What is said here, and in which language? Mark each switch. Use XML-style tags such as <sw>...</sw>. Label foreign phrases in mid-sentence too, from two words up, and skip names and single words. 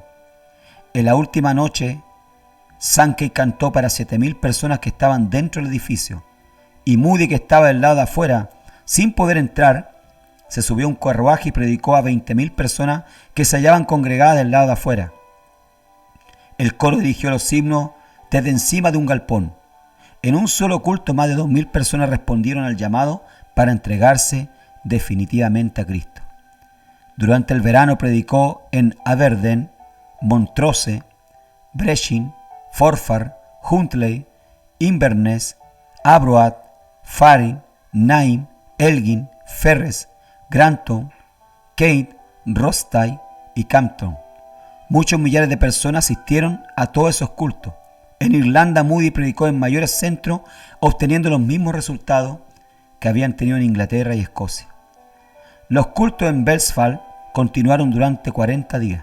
<es>En la última noche, Sankey cantó para 7000 personas que estaban dentro del edificio, y Moody, que estaba del lado de afuera, sin poder entrar, se subió a un carruaje y predicó a 20.000 personas que se hallaban congregadas del lado de afuera. El coro dirigió los himnos desde encima de un galpón. En un solo culto, más de 2000 personas respondieron al llamado para entregarse definitivamente a Cristo. Durante el verano predicó en Aberdeen, Montrose, Brechin, Forfar, Huntly, Inverness, Arbroath, Faring, Nain, Elgin, Ferres, Granton, Kate, Rostay y Campton. Muchos millares de personas asistieron a todos esos cultos. En Irlanda, Moody predicó en mayores centros, obteniendo los mismos resultados que habían tenido en Inglaterra y Escocia. Los cultos en Belfast continuaron durante 40 días.</es>